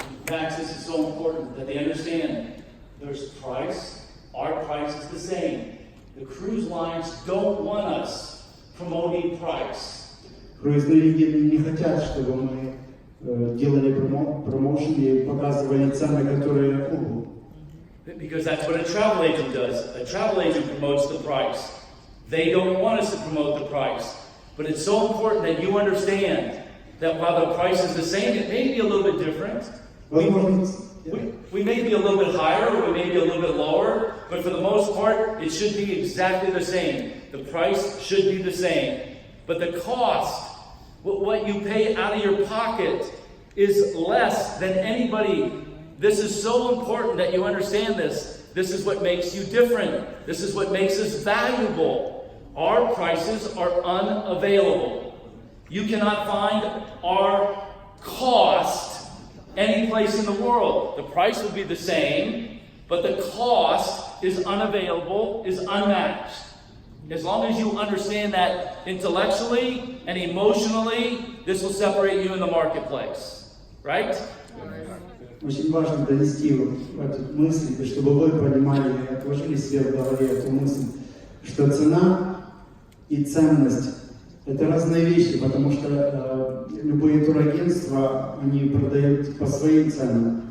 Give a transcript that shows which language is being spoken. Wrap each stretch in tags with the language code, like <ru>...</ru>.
<en>Max, this is so important that they understand there's price, our price is the same. The cruise lines don't want us promoting price.</en> <ru>Круизные линии не хотят, чтобы мы делали промоушен и показывали цены, которые</ru> <en>Because that's what a travel agent does. A travel agent promotes the price. They don't want us to promote the price. But it's so important that you understand that while the price is the same, it may be a little bit different. We may be a little bit higher, or we may be a little bit lower, but for the most part, it should be exactly the same. The price should be the same. But the cost, what you pay out of your pocket, is less than anybody. This is so important that you understand this. This is what makes you different. This is what makes us valuable. Our prices are unavailable. You cannot find our cost any place in the world. The price will be the same, but the cost is unavailable, is unmatched. As long as you understand that intellectually and emotionally, this will separate you in the marketplace. Right?</en> <ru>Очень важно донести эту мысль, чтобы вы понимали и отложили себе в голове эту мысль, что цена и ценность – это разные вещи, потому что любые турагентства, они продают по своим ценам.</ru>